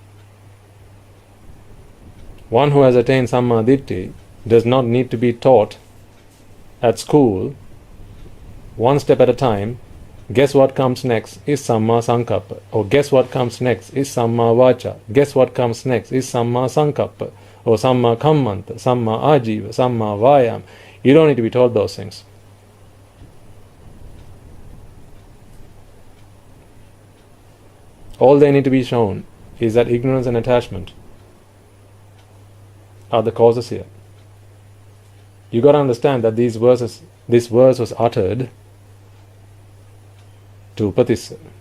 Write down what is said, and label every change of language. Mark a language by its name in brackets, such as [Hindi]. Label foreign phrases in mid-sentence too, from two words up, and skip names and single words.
[English] One who has attained [Pali] Samma Ditti [English] does not need to be taught at school one step at a time. Guess what comes next is [Pali] Samma Sankappa. [English] Or guess what comes next is [Pali] Samma Vacha. [English] Guess what comes next is [Pali] Samma Sankappa. Or Samma Kammanta, Samma Ajiva, Samma Vayam. [English] You don't need to be told those things. All they need to be shown is that ignorance and attachment are the causes here. You got to understand that this verse was uttered to Upatissa.